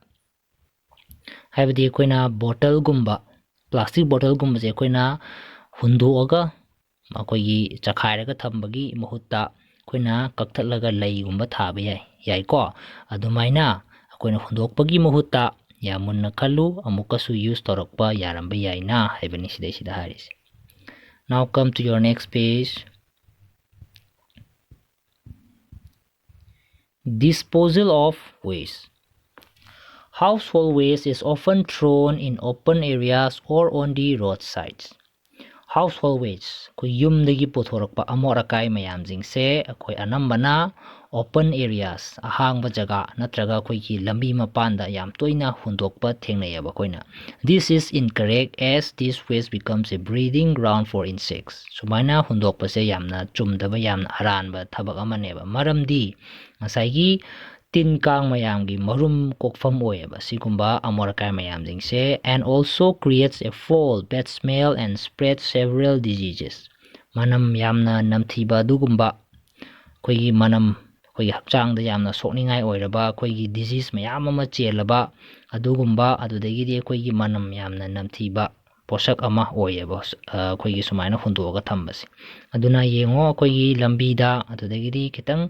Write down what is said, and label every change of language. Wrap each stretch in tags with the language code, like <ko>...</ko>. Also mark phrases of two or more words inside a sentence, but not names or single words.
<mni>Haibadi koina bottle gumba plastic bottle gumba je koina hundoga akoigi chakhairaga thambagi mahutta koina kakthatlaga leigumba thaba yai ko adumaina akoina hundokpagi mahutta yamunna khallu amukasu use torokpa yaramba yaina haibani sida haris.</mni> <en>Now come to your next page. Disposal of waste. Household waste is often thrown in open areas or on the roadsides. Household waste</en> <mni>ko yumdagi puthorakpa amor akai mayam jingse akoi anambana</mni> <en>open areas</en> <mni>ahangba jaga natraga koigi lambi mapanda yam toina hundokpa thengnayaba koina.</mni> <en>This is incorrect as this waste becomes a breeding ground for insects.</en> <mni>Sumaina hundokpa se yamna chumdaba yamna aranba thabak amaneba maramdi ngasai tin kang mayamgi marum kokfam oyeba sigumba amorakai mayam jingse</mni> <en>and also creates a foul bad smell and spreads several diseases.</en> <mni>Manam yamna namthiba dugumba koigi manam koigi hakchangda yamna sokningai oiraba koigi disease mayam ama chelaba adugumba adudagidi koigi manam yamna namthiba posak ama oyeba koigi sumaina hundoga thambasi aduna yengo koigi lambida adudagidi kitang</mni>